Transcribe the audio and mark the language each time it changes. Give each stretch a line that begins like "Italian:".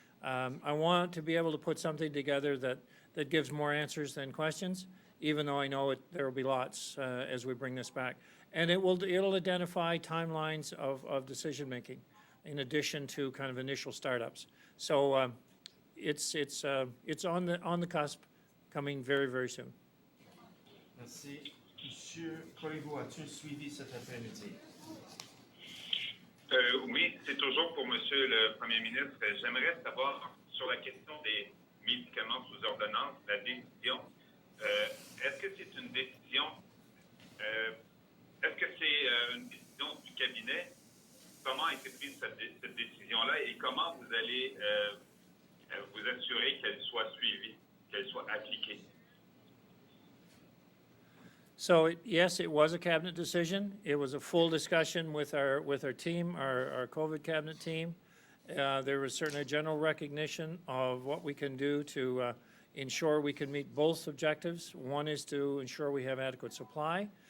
English: I want to be able to put something together that gives more answers than questions, even though I know there will be lots as we bring this back. And it'll identify timelines of decision making, in addition to kind of initial startups. So it's on the cusp, coming very, very soon.
French: Merci. Monsieur Corriveau, as-tu suivi cet après-midi? Oui, c'est toujours pour Monsieur le Premier ministre. J'aimerais savoir sur la question des médicaments sous ordonnance, la décision. Est-ce que c'est une décision du cabinet? Comment a été prise cette décision-là et comment vous allez vous assurer qu'elle soit suivie, qu'elle soit appliquée?
English: So yes, it was a cabinet decision. It was a full discussion with our team, our COVID cabinet team. There was certainly a general recognition of what we can do to ensure we can meet both objectives. One is to ensure we have adequate supply,